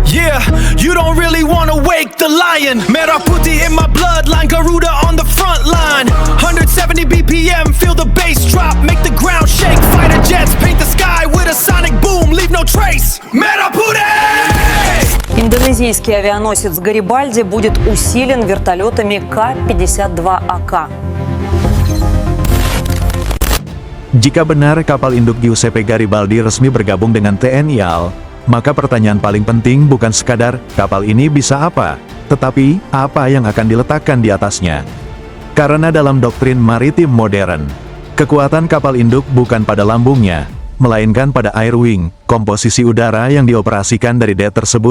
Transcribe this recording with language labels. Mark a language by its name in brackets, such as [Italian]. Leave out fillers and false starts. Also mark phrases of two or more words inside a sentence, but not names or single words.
[English] Yeah, you don't really wanna wake the lion. [Indonesian] Merah putih [English] in my bloodline, Garuda on the front line. 170 BPM, feel the bass drop, make the ground shake. Fighter jets paint the sky with a sonic boom, leave no trace. [Indonesian] Merah putih! [Russian] Индонезийский авианосец «Гарибальди» будет усилен вертолетами К-52АК. [Indonesian] Jika benar kapal induk Giuseppe Garibaldi resmi bergabung dengan TNI AL, maka pertanyaan paling penting bukan sekadar kapal ini bisa apa, tetapi apa yang akan diletakkan di atasnya. Karena dalam doktrin maritim modern, kekuatan kapal induk bukan pada lambungnya, melainkan pada [English] air wing, [Indonesian] komposisi udara yang dioperasikan dari dek tersebut.